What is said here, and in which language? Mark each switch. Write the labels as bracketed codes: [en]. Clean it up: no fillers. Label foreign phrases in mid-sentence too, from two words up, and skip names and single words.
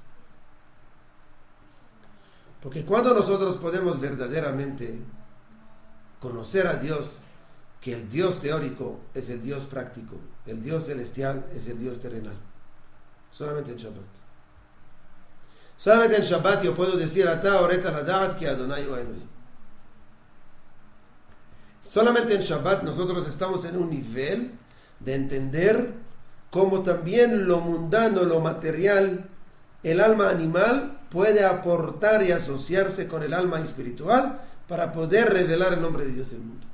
[es] Porque cuando nosotros podemos verdaderamente conocer a Dios, que el Dios teórico es el Dios práctico, el Dios celestial es el Dios terrenal. Solamente en Shabbat. Solamente en Shabbat yo puedo decir [he] אתה הראת לדעת כי אדוני הוא אלהים. [es] Solamente en Shabbat nosotros estamos en un nivel de entender cómo también lo mundano, lo material, el alma animal puede aportar y asociarse con el alma espiritual para poder revelar el nombre de Dios en el mundo.